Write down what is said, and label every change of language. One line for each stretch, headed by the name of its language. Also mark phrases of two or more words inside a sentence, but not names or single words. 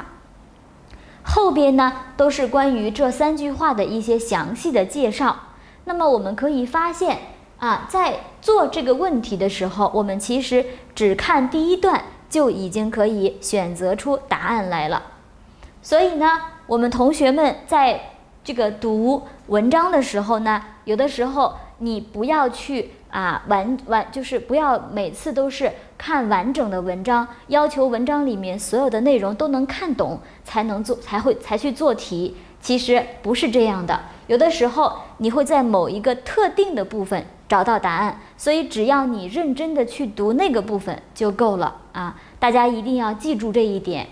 Chinese: 後邊呢都是關於這3句話的一些詳細的介紹。那麼我們可以發現在做這個問題的時候，我們其實只看第一段就已經可以選擇出答案來了。所以呢，我們同學們在這個讀文章的時候呢，有的時候你不要去就是不要每次都是看完整的文章，要求文章裡面所有的內容都能看懂才去做題。其實不是這樣的，有的時候你會在某一個特定的部分找到答案，所以只要你認真的去讀那個部分就夠了大家一定要記住這一點。